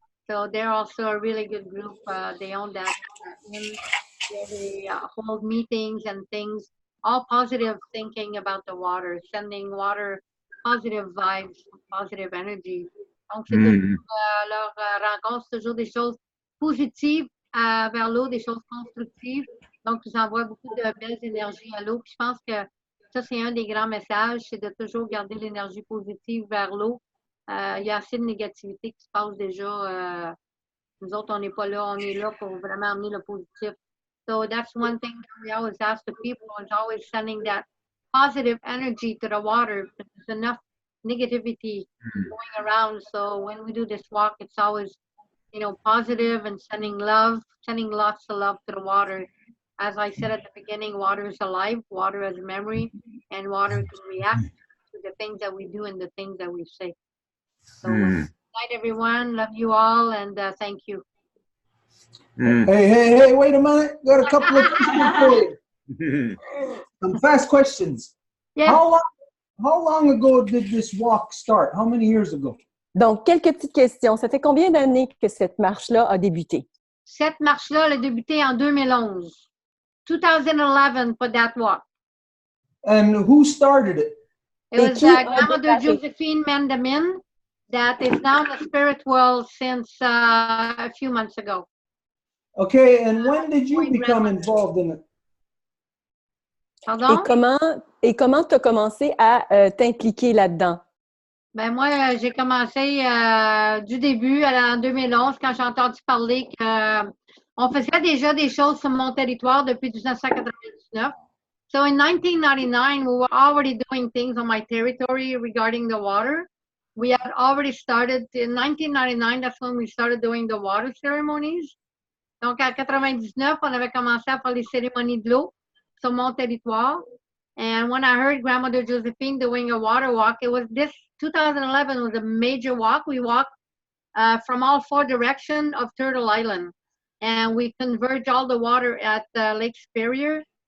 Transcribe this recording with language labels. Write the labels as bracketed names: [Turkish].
[English] So they're also a really good group. They own that inn where they hold meetings and things, all positive thinking about the water, sending water, positive vibes, positive energy. [French] Donc, c'est toujours, leur rencontre, c'est toujours des choses positives vers l'eau, des choses constructives. Donc, ils envoient beaucoup de belles énergies à l'eau. Puis je pense que ça, c'est un des grands messages, c'est de toujours garder l'énergie positive vers l'eau. Il y a assez de négativité qui se passe déjà. Nous autres, on n'est pas là, on est là pour vraiment amener le positif. [English] So that's one thing that we always ask the people, is always sending that positive energy to the water. There's enough negativity going around. So when we do this walk, it's always, you know, positive and sending love, sending lots of love to the water. As I said at the beginning, water is alive, water has memory, and water can react to the things that we do and the things that we say. So good night, everyone. Love you all, and thank you. Hey, wait a minute. Got a couple of questions for you. Some fast questions. Yeah. How long ago did this walk start? How many years ago? [French] Donc, quelques petites questions. Ça fait combien d'années que cette marche-là a débuté? Cette marche-là, elle a débuté en 2011. [English] 2011 for that walk. And who started it? It was Grandmother Josephine Mandamin that is now in the spirit world since a few months ago. Okay, and when did you become involved in it? Pardon? [French] Et comment tu as commencé à t'impliquer là-dedans? Ben moi, j'ai commencé du début, en 2011, quand j'ai entendu parler qu'on faisait déjà des choses sur mon territoire depuis 1999. [English] So in 1999, we were already doing things on my territory regarding the water. We had already started, in 1999, that's when we started doing the water ceremonies. [French] Donc, en 99, on avait commencé à faire les cérémonies de l'eau sur mon territoire. [English] And when I heard Grandmother Josephine doing a water walk, it was this 2011 was a major walk. We walked from all four directions of Turtle Island. And we converged all the water at Lake Superior.